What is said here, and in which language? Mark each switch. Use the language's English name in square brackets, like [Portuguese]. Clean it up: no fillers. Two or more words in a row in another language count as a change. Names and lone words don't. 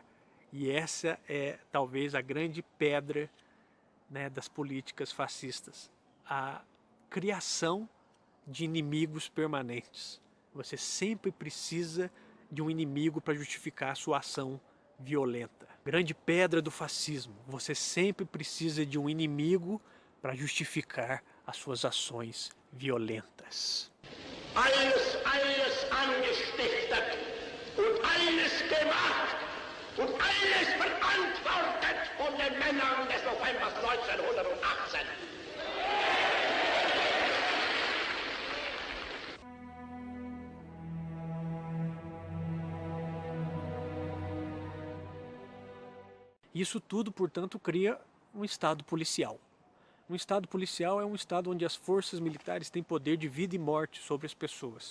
[Portuguese] E essa é talvez a grande pedra, né, das políticas fascistas, a criação de inimigos permanentes. Você sempre precisa de um inimigo para justificar a sua ação violenta. Grande pedra do fascismo, você sempre precisa de um inimigo para justificar as suas ações violentas. [German] Alles angestiftet und alles gemacht und alles verantwortet von den Männern des Novembers 1918. [Portuguese] Isso tudo, portanto, cria um Estado policial. Um Estado policial é um Estado onde as forças militares têm poder de vida e morte sobre as pessoas.